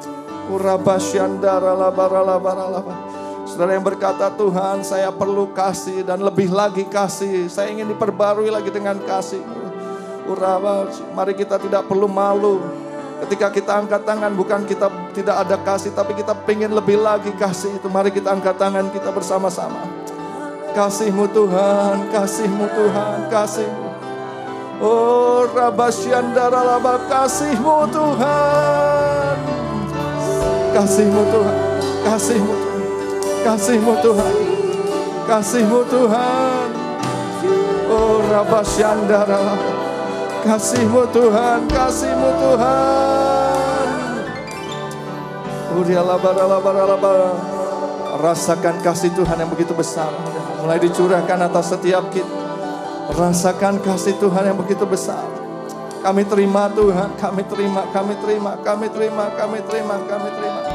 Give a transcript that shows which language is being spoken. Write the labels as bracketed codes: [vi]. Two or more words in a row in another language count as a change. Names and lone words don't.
[id] Saudara yang berkata, Tuhan saya perlu kasih dan lebih lagi kasih. Saya ingin diperbarui lagi dengan kasih-Mu. Mari kita tidak perlu malu. Ketika kita angkat tangan, bukan kita tidak ada kasih, tapi kita pengen lebih lagi kasih itu. Mari kita angkat tangan kita bersama-sama. Kasih-Mu Tuhan, kasih-Mu Tuhan, kasih-Mu. Oh Rabasyandaralaba, kasih-Mu Tuhan. Kasih-Mu Tuhan, kasih-Mu Tuhan, kasih-Mu Tuhan, kasih-Mu Tuhan. Oh Rabasyandaralaba, kasih-Mu Tuhan, kasih-Mu Tuhan. Rasakan kasih Tuhan yang begitu besar, mulai dicurahkan atas setiap kita. Rasakan kasih Tuhan yang begitu besar. Kami terima Tuhan, kami terima, kami terima, kami terima, kami terima, kami terima.